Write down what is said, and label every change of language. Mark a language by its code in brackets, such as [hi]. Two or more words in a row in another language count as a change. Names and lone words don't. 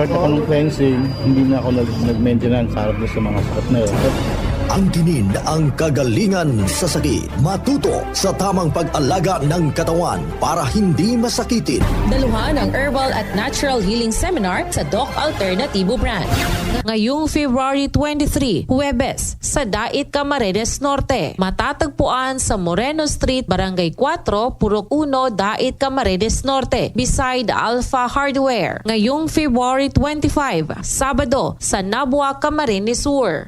[tl] Start ako ng cleansing, hindi na ako nag-maintenance harap sa mga sakit na yun. Angkinin ang kagalingan sa sakit. Matuto sa tamang pag-alaga ng katawan para hindi masakitin. Daluhan ang Herbal at Natural Healing Seminar sa Doc Alternatibo Branch. Ngayong February 23, Huwebes, sa Dait Camarines Norte. Matatagpuan sa Moreno Street, Barangay 4, Purok 1, Dait Camarines Norte, [en] beside Alpha Hardware. [tl] Ngayong February 25, Sabado, sa Nabua, Camarines Sur.